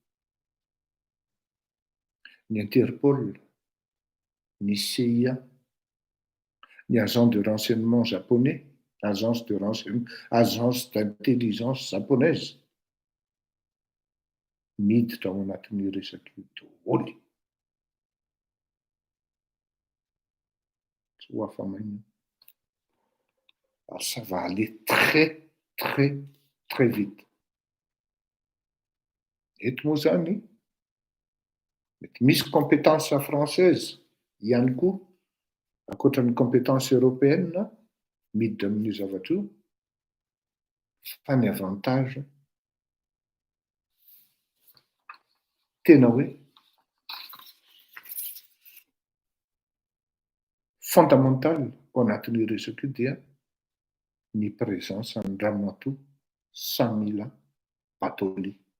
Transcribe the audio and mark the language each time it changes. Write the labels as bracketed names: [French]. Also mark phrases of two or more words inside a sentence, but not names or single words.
[French] ny Interpol, ny CIA, ny agent de renseignement japonais, agence d'intelligence japonaise [Malagasy] miditra ao anatin'ny resaka daholo. Tsy ho afa-maina. [French] Alors ça va aller très, très, très vite. [Malagasy] Eto moa zany, mety misy [French] compétence française [Malagasy] ihany koa, ankoatran'ny [French] compétence européenne, [Malagasy] miditra amin'io zavatra io, fa ny avantage tena hoe fondamental ao anatin'io resaka io dia ny présence ny Ramatoa Samila Batoli.